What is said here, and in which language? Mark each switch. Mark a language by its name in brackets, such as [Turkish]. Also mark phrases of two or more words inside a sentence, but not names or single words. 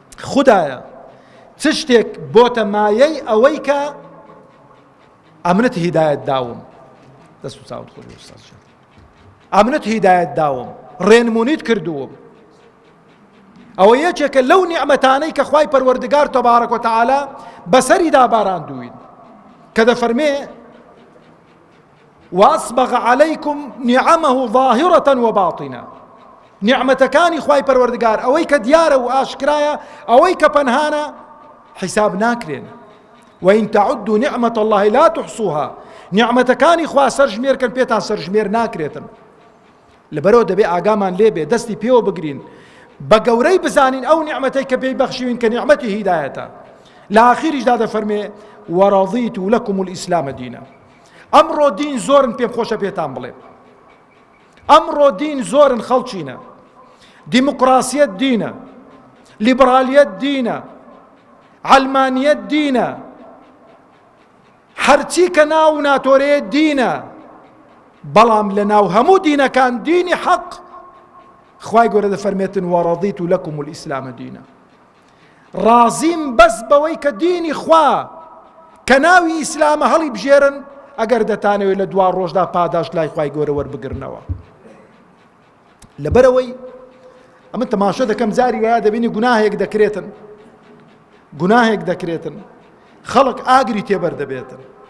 [Central Kurdish] خودایە، چ شتێک بۆتە مایەی ئەوەی کە ئەمنت هیدایەت داوم؟» دەست و چاوت خۆش ئوستاز جان. «ئەمنت هیدایەت داوم، ڕێنمونیت کردووم.» ئەوە یەکێکە لەو نیعمەتانەی کە خوای پەروەردگار [Arabic] تەبارەک و تەعالا [Central Kurdish] بەسەریدا باراندووین، کە دەفەرمێ: [Arabic] «وأسبغ عليكم نعمه ظاهرة وباطنة.» [Central Kurdish] نیعمەتەکانی خوای پەروەردگار، ئەوەی کە دیارە و ئاشکرایە، ئەوەی کە پەنهانە، حیساب ناکرێن. [Arabic] «وإن تعدوا نعمة الله لا تحصوها.» [Central Kurdish] نیعمەتەکانی خوا سەرژمێرکەن، پێتان سەرژمێر ناکرێتن. لەبەرەوە دەبێ ئاگامان لێبێ، دەستی پێوە بگرین، بە گەورەی بزانین ئەو نیعمەتەی کە پێی بەخشیوین کە نیعمەتی هیدایەتە. لە ئاخیریشدا دەفەرمێ: [Arabic] «ورضيت لكم الإسلام دينا.» [Central Kurdish] ئەمڕۆ دین زۆرن، پێم خۆشە پێتان بڵێم. ئەمڕۆ دین زۆرن خەڵچینە. دیموکراسیەت دینە، لیبرالیەت دینە، عەلمانیەت دینە، هەرچی کە ناو ناتۆرەیە دینە. بەڵام لە ناو هەموو دینەکان دینی حەق، خوای گەورە دەفەرمێتن: [Arabic] «ورضيت لكم الإسلام دينا.» [Central Kurdish] ڕازیم بەس بەوەی کە دینی خوا کە ناوی ئیسلامە هەڵی بژێرن، ئەگەر دەتانەوێت لە دوا ڕۆژدا پاداش لای خوای گەورە وەربگرنەوە. لەبەرەوەی ئەمە تەماشا دەکەم، جاری وایە دەبینی گوناهێک دەکرێتن، گوناهێک دەکرێتن، خەڵک ئاگری تێبەر دەبێتن.